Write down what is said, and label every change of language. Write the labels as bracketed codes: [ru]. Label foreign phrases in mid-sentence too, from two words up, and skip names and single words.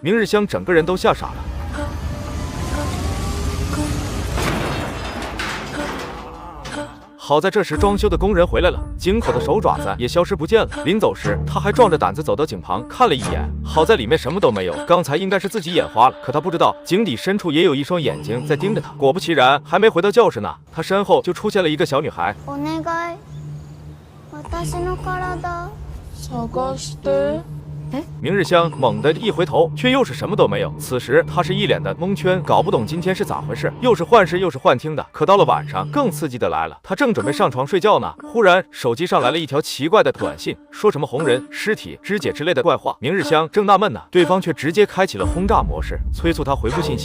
[zh] 明日香整个人都吓傻了。好在这时装修的工人回来了，井口的手爪子也消失不见了。临走时，他还壮着胆子走到井旁看了一眼，好在里面什么都没有，刚才应该是自己眼花了。可他不知道井底深处也有一双眼睛在盯着他。果不其然，还没回到教室呢，他身后就出现了一个小女孩。 [ja] お願い、私の体探して。 [zh] 明日香猛地一回头，却又是什么都没有。此时他是一脸的蒙圈，搞不懂今天是咋回事，又是幻视又是幻听的。可到了晚上，更刺激的来了，他正准备上床睡觉呢，忽然手机上来了一条奇怪的短信，说什么红人、尸体、肢解之类的怪话。明日香正纳闷呢，对方却直接开启了轰炸模式，催促他回复信息。